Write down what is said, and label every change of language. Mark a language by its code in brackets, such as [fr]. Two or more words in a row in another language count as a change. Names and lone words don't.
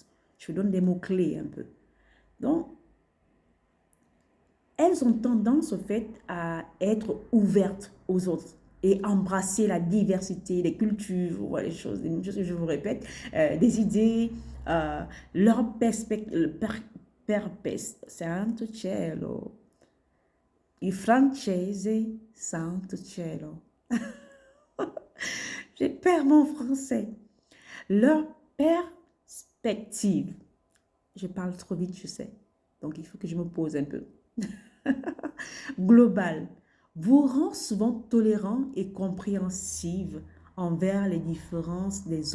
[fr] Je vous donne des mots-clés un peu. Donc, elles ont tendance, au fait, à être ouvertes aux autres et embrasser la diversité des cultures, voilà, les choses que je vous répète, des idées, leur perspective, [it] santo cielo, il francese, santo cielo. [fr] Je perds mon français. Leur perspective. Je parle trop vite, je sais. Donc, il faut que je me pose un peu. Global vous rend souvent tolérant et compréhensive envers les différences des autres.